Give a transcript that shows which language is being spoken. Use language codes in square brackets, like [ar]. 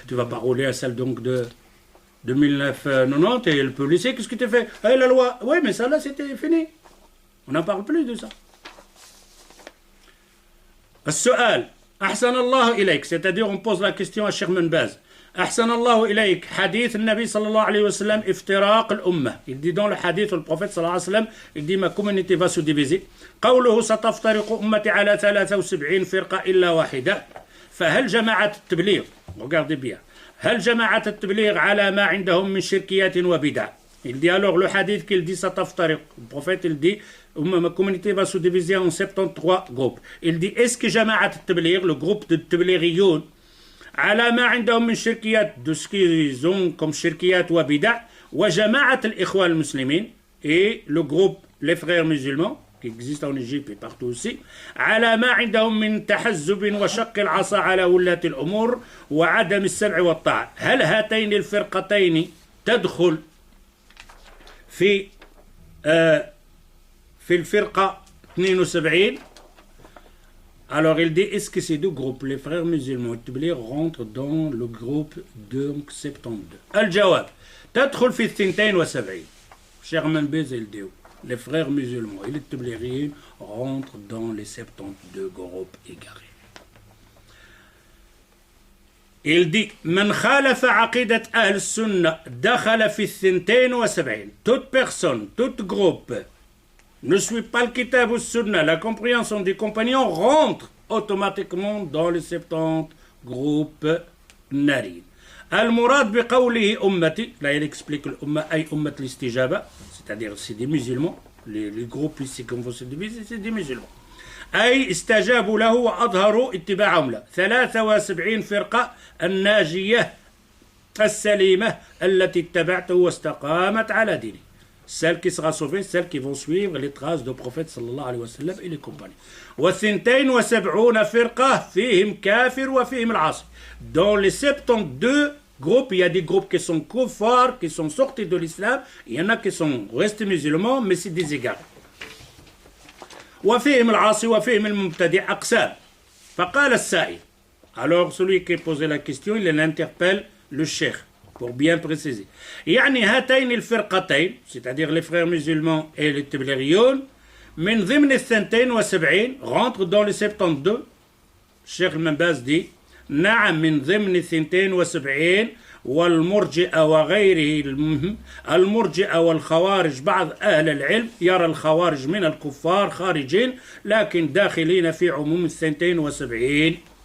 [fr] Tu vas pas rouler à celle donc de 1990 et le policier, qu'est-ce que tu fais? Ah, la loi, oui, mais ça là c'était fini. On n'en parle plus de ça. [ar] السؤال أحسن الله إليك, [fr] c'est-à-dire on pose la question à Cheikh Ben Baz. [ar] أحسن الله إليك حديث النبي صلى الله عليه وسلم افتراق الأمة. [fr] Il dit dans le hadith du prophète صلى الله عليه وسلم, il dit ma communauté va se diviser. [ar] قوله ستفترق أمتي على 73 فرقة إلا واحدة. فهل جماعة التبليغ, [fr] regardez bien, [ar] هل جماعة التبليغ على ما عندهم من شركيات وبدع. [fr] Il dit alors le hadith qu'il dit ستفترق. Le prophète il dit ma communauté va se diviser en 73 groupes. Il dit est-ce que جماعة التبليغ, le groupe de تبليغيون, [ar] على ما عندهم من شركيات [fr] de ce qu'ils ont comme [ar] شركيات وبدع, [fr] وجماعة الإخوان المسلمين et le groupe les frères musulmans qui existent en Égypte et partout aussi, [ar] على ما عندهم من تحزب وشق العصا على ولاة الأمور وعدم السمع والطاعة. هل هاتين الفرقتين تدخل في الفرقة 72? [fr] Alors il dit, est-ce que ces 2 groupes, les frères musulmans et rentrent dans le groupe donc 72? [ar] Al-Jawab, تدخل في 72. [fr] Cheikh Ben Baz il dit, les frères musulmans et les Tblérines rentrent dans les 72 groupes égarés. Il dit, [ar] من خالف عقيدة أهل السنة دخل في 72. [fr] Toute personne, tout groupe ne suit pas le kitab ou sunna, la compréhension des compagnons, rentre automatiquement dans les 70 groupes narin. [ar] Al-Murad bi qawlihi ummati, [fr] là il explique l'umma ay ummat l'istijaba, c'est-à-dire c'est des musulmans, les groupes ici qu'on va se diviser, c'est des musulmans. [ar] أي استجابوا له وأظهروا اتباعهم له. 73 فرقة الناجية السليمة التي اتبعته واستقامت على دينه. [fr] Celle qui sera sauvée, celles qui vont suivre les traces du prophète sallallahu alayhi wa sallam et les compagnons. [ar] و72 فرقة فيهم كافر وفيهم العاصي. [fr] Dans les 72 groupes, il y a des groupes qui sont kuffars, qui sont sortis de l'islam, il y en a qui sont restés musulmans, mais c'est des égards. [ar] وفيهم العاصي وفيهم المبتدع أقسام. فقال السائل, [fr] Alors celui qui posait la question, il interpelle le cheikh pour bien préciser. [ar] يعني هاتين الفرقتين, [fr] c'est-à-dire les frères musulmans et les Tiblighiyoun, [ar] من ضمن الثنتين وسبعين, [fr] rentre dans les 72. [ar] Cheikh Al-Manbaz dit نعم من ضمن الثنتين وسبعين والمرجئة وغيره المرجئة والخوارج بعض أهل العلم يرى الخوارج من الكفار خارجين لكن داخلين في عموم الثنتين وسبعين.